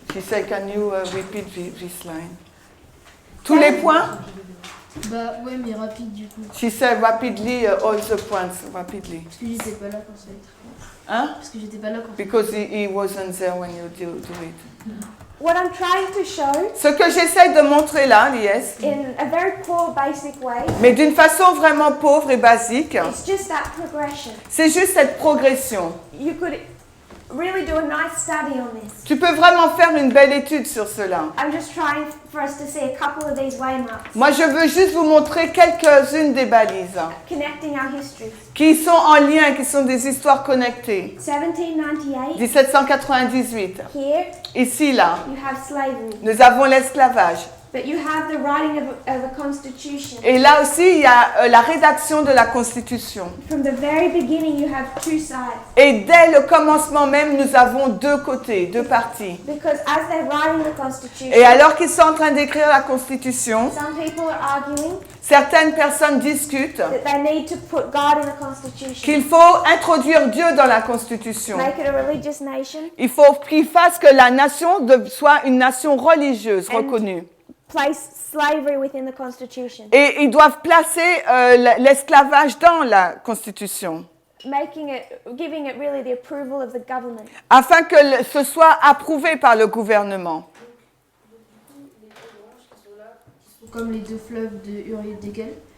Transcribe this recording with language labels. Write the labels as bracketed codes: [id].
[en] She said, can you repeat this line? [fr] Tous les points? Bah ouais, mais rapide du coup. [en] She said rapidly all the points, rapidly. [fr] Parce que j'étais pas là quand ça a été. Hein? Parce que j'étais pas là quand ça [en] Because he wasn't there when you do it. What I'm trying to show, [fr] Ce que j'essaie de montrer là, yes, [en] in a very poor, basic way, [fr] mais d'une façon vraiment pauvre et basique, [en] it's just that progression. [fr] c'est juste cette progression. [en] You could really do a nice study on this. [fr] Tu peux vraiment faire une belle étude sur cela. [en] I'm just trying for us to see a couple of these waymarks, [fr] Moi, je veux juste vous montrer quelques-unes des balises [en] connecting our histories. [fr] qui sont en lien, qui sont des histoires connectées. [en] 1798, [fr] 1798. [en] here [fr] Ici, là, [en] you have slavery, [fr] nous avons l'esclavage. [en] but you have the writing of a constitution. [fr] Et là aussi, il y a la rédaction de la Constitution. [en] From the very beginning, you have two sides. [fr] Et dès le commencement même, nous avons deux côtés, deux parties. [en] Because as they're writing the Constitution, [fr] Et alors qu'ils sont en train d'écrire la Constitution, [en] some people are arguing [fr] certaines personnes discutent [en] that they need to put God in the Constitution, [fr] qu'il faut introduire Dieu dans la Constitution. [en] make it a religious nation, [fr] Il faut qu'il fasse que la nation soit une nation religieuse reconnue. [en] place slavery within the Constitution, [fr] Et ils doivent placer l'esclavage dans la Constitution, [en] giving it really the approval of the government. [fr] afin que ce soit approuvé par le gouvernement. Les deux branches qui sont là, qui sont comme les deux fleuves de Uriel d'Egel.